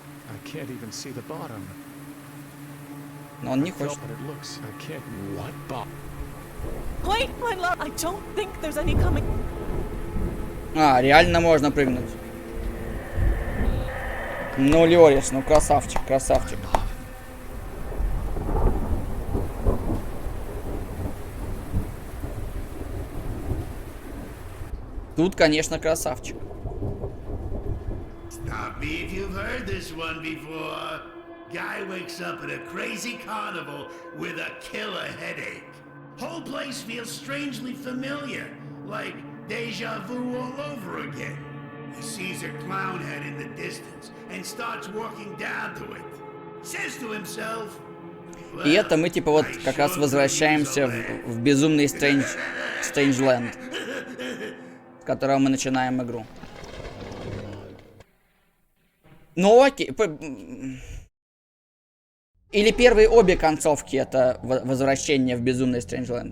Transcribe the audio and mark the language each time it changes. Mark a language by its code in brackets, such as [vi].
[en] I can't even see the bottom. [ru] Но он не [en] I felt [ru] хочет. [en] what it looks. I can't. What bottom? Wait, my love! I don't think there's any coming. [ru] А, реально можно прыгнуть. Ну, Лёрис, ну красавчик, красавчик. Тут, конечно, красавчик. [en] Stop me if you've heard this one before. Guy wakes up at a crazy carnival with a killer headache. Whole place feels strangely familiar, like deja vu all over again. He sees a clown head in the distance and starts walking down to it. Says to himself, [ru] И это мы типа вот как раз возвращаемся в безумный StrangeLand, с которого мы начинаем игру. Ну окей. Или первые обе концовки это возвращение в безумный StrangeLand.